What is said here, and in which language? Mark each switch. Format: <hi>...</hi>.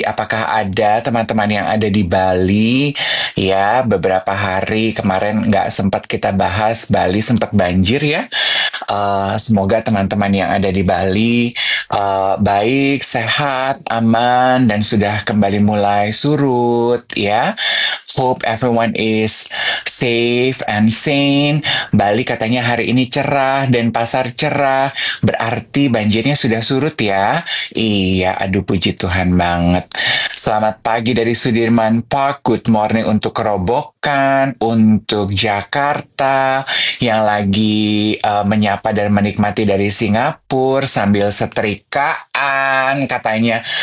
<id>Apakah ada teman-teman yang ada di Bali? Ya, beberapa hari kemarin nggak sempat kita bahas. Bali sempat banjir ya. Semoga teman-teman yang ada di Bali baik, sehat, aman, dan sudah kembali mulai surut ya.</id> <en>Hope everyone is safe and sane.</en> <id>Bali katanya hari ini cerah dan pasar cerah. Berarti banjirnya sudah surut ya. Iya, aduh puji Tuhan banget. Selamat pagi dari Sudirman Park.</id> <en>Good morning</en> <id>untuk Kerobokan, untuk Jakarta yang lagi menyapa dan menikmati dari Singapura sambil setrikaan katanya.</id>